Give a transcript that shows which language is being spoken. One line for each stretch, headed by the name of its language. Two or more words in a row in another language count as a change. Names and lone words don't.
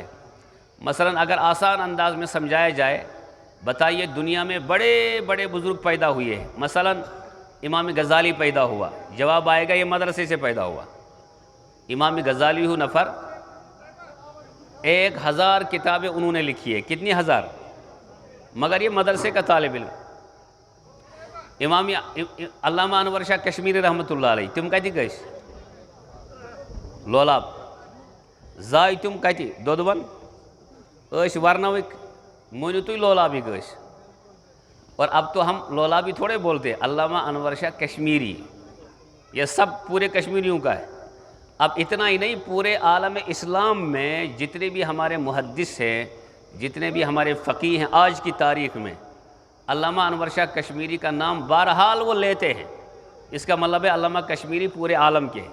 Urdu: مثلا اگر آسان انداز میں سمجھایا جائے، بتائیے دنیا میں بڑے بڑے بزرگ پیدا ہوئے ہیں، مثلا امام غزالی پیدا ہوا، جواب آئے گا یہ مدرسے سے پیدا ہوا۔ امام غزالی ہو نفر 1000 کتابیں انہوں نے لکھی ہے، کتنی ہزار، مگر یہ مدرسے کا طالب علم۔ امام علامہ انور شاہ کشمیری رحمۃ اللہ علیہ،
Kashmiri: تم کتی گئس؟ لولاب۔ زائے تم کتی؟ دودون ورنوک مونیو تھی لولابی گئس۔
Urdu: اور اب تو ہم لولابی تھوڑے بولتے، علامہ انور شاہ کشمیری، یہ سب پورے کشمیریوں کا ہے۔ اب اتنا ہی نہیں، پورے عالم اسلام میں جتنے بھی ہمارے محدث ہیں، جتنے بھی ہمارے فقیہ ہیں آج کی تاریخ میں، علامہ انور شاہ کشمیری کا نام بہرحال وہ لیتے ہیں، اس کا مطلب ہے علامہ کشمیری پورے عالم کے۔